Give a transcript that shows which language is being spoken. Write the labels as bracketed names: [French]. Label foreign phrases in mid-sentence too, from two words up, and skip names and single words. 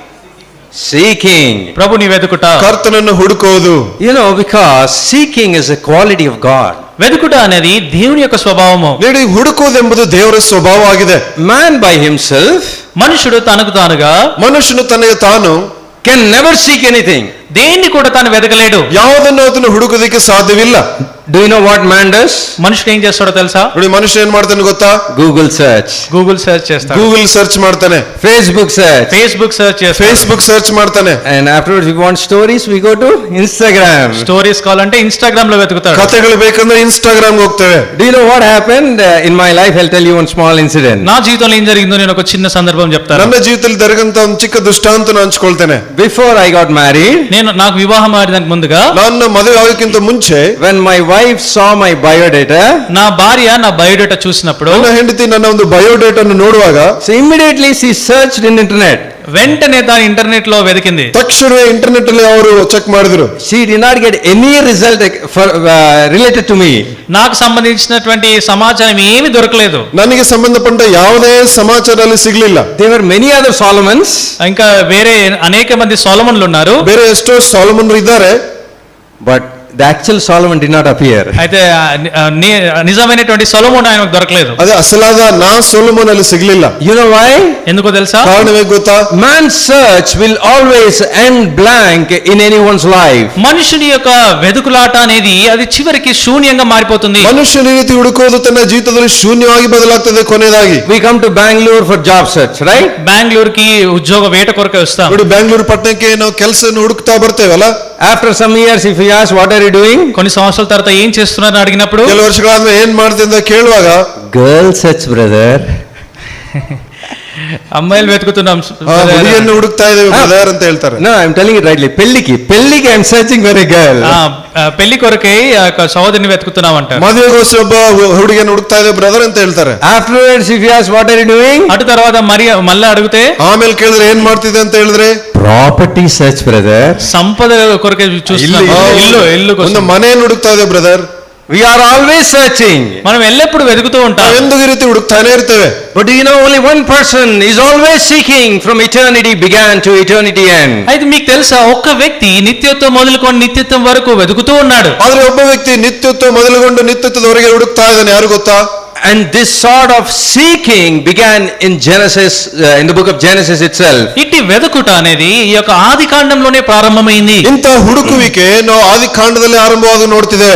[English] Seeking. [Telugu] ప్రభుని వెతుకుట. [Kannada] ಕರ್ತನನ್ನು ಹುಡುಕೋದು. [English] You know, because seeking is a quality of God. [Telugu] వెతుకుట అనేది దేవుని యొక్క స్వభావము. [Kannada] ನೋಡಿ ಹುಡುಕೋದು ಎಂಬುದು ದೇವರ ಸ್ವಭಾವ ಆಗಿದೆ. [English] Man by himself, [Telugu] మనుషుడు తనకు తానుగా, [Kannada] ಮನುಷ್ಯನು ತನಗೆ ತಾನು [English] can never seek anything. [Telugu] దేన్ని కూడా తాను వెతకలేడు. [Kannada] ಯಾವುದನ್ನು ಅದನ್ನು ಹುಡುಕೋದಕ್ಕೆ ಸಾಧ್ಯವಿಲ್ಲ. [English] Do you know what man does? [Telugu] మనుషుడు ఏం చేస్తాడో తెలుసా? [Kannada] ನೋಡಿ ಮನುಷ್ಯ ಏನ್ ಮಾಡ್ತಾನೆ ಗೊತ್ತಾ? [English] Google search. [Telugu] గూగుల్ సెర్చ్ చేస్తాడు. [Kannada] ಗೂಗಲ್ ಸರ್ಚ್ ಮಾಡ್ತಾನೆ. [English] Facebook search. [Telugu] ఫేస్బుక్ సెర్చ్ చేస్తాడు. [Kannada] ಫೇಸ್ಬುಕ್ ಸರ್ಚ್ ಮಾಡ್ತಾನೆ. [English] And afterwards, if you want stories, we go to Instagram. [Telugu] స్టోరీస్ కావాలంటే ఇన్స్టాగ్రామ్ లో వెతుకుతాడు. [Kannada] ಕಥೆಗಳು ಬೇಕಂದ್ರೆ ಇನ್ಸ್ಟಾಗ್ರಾಮ್ ಹೋಗ್ತೇವೆ. [English] Do you know what happened in my life? I'll tell you one small incident. [Telugu] నా జీవితంలో ఏం జరిగిందో నేను ఒక చిన్న సందర్భం చెప్తాను. [Kannada] ನನ್ನ ಜೀವಿತದಲ್ಲಿ ಜರುಗಂತ ಒಂದು ಚಿಕ್ಕ ದೃಷ್ಟಾಂತನ ಹಂಚ್ಕೊಳ್ತೇನೆ. [English] Before I got married, [Telugu] నాకు వివాహం ఆడడానికి ముందుగా, [Kannada] ನನ್ನ మದುವೆ ಆಗೋಕ್ಕಿಂತ ಮುಂಚೆ [English] when my wife saw my biodata, [Telugu] నా భార్య నా బయోడేటా చూసినప్పుడు, [Kannada] ನನ್ನ ಹೆಂಡತಿ ನನ್ನ ಒಂದು ಬಯೋಡೇಟಾను ನೋಡುವಾಗ [English] so immediately she searched in internet. [Telugu] వెంటనే దాని ఇంటర్నెట్ లో వెతికింది. [Kannada] ತಕ್ಷಣವೇ ಇಂಟರ್ನೆಟ್ ಅಲ್ಲಿ ಅವರು ಚೆಕ್ ಮಾಡಿದ್ರು. [English] She did not get any result related to me. [Telugu] నాకు సంబంధించినటువంటి సమాచారం ఏమీ దొరకలేదు. [Kannada] ನನಗೆ ಸಂಬಂಧಪಟ್ಟ ಯಾವುದೇ ಸಮಾಚಾರ ಅಲ್ಲಿ ಸಿಗ್ಲಿಲ್ಲ. [English] There were many other Solomons. [Telugu] ఇంకా వేరే అనేక మంది సొలొమోన్లు ఉన్నారు. [Kannada] ಬೇರೆ ಎಷ್ಟೋ ಸಾಲೊಮನ್ರು ಇದ್ದಾರೆ. [English] But the actual Solomon did not appear. [Telugu] అయితే నిజమైనటువంటి సొలొమోన్ ఆయనకు దొరకలేదు. [Kannada] ಅದೇ ಅಸಲಾದ ಸೊಲೊಮೋನ್ ಅಲ್ಲಿ ಸಿಗ್ಲಿಲ್ಲ. [English] You know why? [Telugu] ఎందుకో తెలుసా? [Kannada] ಕಾರಣವೇ ಗೊತ್ತಾ? [English] Man's search will always end blank in anyone's life. [Telugu] మనుషుని యొక్క వెతుకులాట అనేది అది చివరికి శూన్యంగా మారిపోతుంది. [Kannada] ಮನುಷ್ಯನ ರೀತಿ ಹುಡುಕೋದು ತನ್ನ ಜೀವಿತದಲ್ಲಿ ಶೂನ್ಯವಾಗಿ ಬದಲಾಗ್ತದೆ ಕೊನೆಯದಾಗಿ. [English] We come to Bangalore for job search, right? [Telugu] బెంగళూరుకి ఉద్యోగ వేట కొరకు వస్తాం. [Kannada] ನೋಡಿ ಬೆಂಗಳೂರು ಪಟ್ಟಣಕ್ಕೆ ನಾವು ಕೆಲಸ ಹುಡುಕ್ತಾ ಬರ್ತೇವಲ್ಲ. [English] After some years, if you ask what are you doing, [Telugu] కొన్ని సంవత్సరాల తర్వాత ఏం చేస్తున్నారని అడిగినప్పుడు, [Kannada] ಕೆಲವು ವರ್ಷಗಳಾದ್ಮೇಲೆ ಏನ್ ಮಾಡ್ತೀನಿ ಅಂತ ಕೇಳುವಾಗ, [English] girl search, brother. [Telugu] అమ్మాయిలు వెతుకుతున్నాం [Kannada] ಹುಡುಗಿಯನ್ನು ಹುಡುಕ್ತಾ ಇದ್ದೇವೆ ಬ್ರದರ್ ಅಂತ ಹೇಳ್ತಾರೆ. [English] No, I'm telling it rightly. పెళ్ళికి I'm searching for a girl. [Telugu] పెళ్లి కొరకై సహోదరిని వెతుకుతున్నాం అంటారు. [Kannada] ಮದುವೆಗೋಸ್ಕರ ಒಬ್ಬ ಹುಡುಗಿಯನ್ನು ಹುಡುಕ್ತಾ ಇದ್ದೇವೆ ಬ್ರದರ್ ಅಂತ ಹೇಳ್ತಾರೆ. [English] Afterwards, if you ask what are you doing, [Telugu] అటు తర్వాత మళ్ళీ అడిగితే, [Kannada] ಆಮೇಲೆ ಕೇಳಿದ್ರೆ ಏನ್ ಮಾಡ್ತಿದೆ ಅಂತ ಹೇಳಿದ್ರೆ, [English] property search, brother. [Telugu] సంపద కొరకే చూస్తున్నాం. ఇల్లు [Kannada] ಒಂದು ಮನೆಯನ್ನು ಹುಡುಕ್ತಾ ಇದೆ ಬ್ರದರ್. [English] We are always searching. [Telugu] మనం ఎల్లప్పుడు వెతుకుతూ ఉంటాం. [Kannada] ಎಂದು ಈ ರೀತಿ ಹುಡುಕ್ತಾನೆ ಇರ್ತೇವೆ. [English] But do you know only one person is always seeking from eternity began to eternity end. [Telugu] అయితే మీకు తెలుసా, ఒక్క వ్యక్తి నిత్యత్వం మొదలుకొని నిత్యత్వం వరకు వెతుకుతూ ఉన్నాడు. [Kannada] ಆದ್ರೆ ಒಬ್ಬ ವ್ಯಕ್ತಿ ನಿತ್ಯತ್ವ ಮೊದಲುಗೊಂಡು ನಿತ್ಯತ್ವದವರೆಗೆ ಹುಡುಕ್ತಾ ಇದ್ದಾನೆ. ಯಾರು ಗೊತ್ತಾ? [English] And this sort of seeking began in Genesis, in the book of Genesis itself. [Telugu] ఇట్టి వెతుకుట అనేది ఈ యొక్క ఆది కాండంలోనే ప్రారంభమైంది. [Kannada] ಇಂಥ ಹುಡುಕುವಿಕೆ ನಾವು ಆದಿ ಕಾಂಡದಲ್ಲಿ ಆರಂಭವಾಗಿ ನೋಡ್ತಿದ್ದೇವೆ.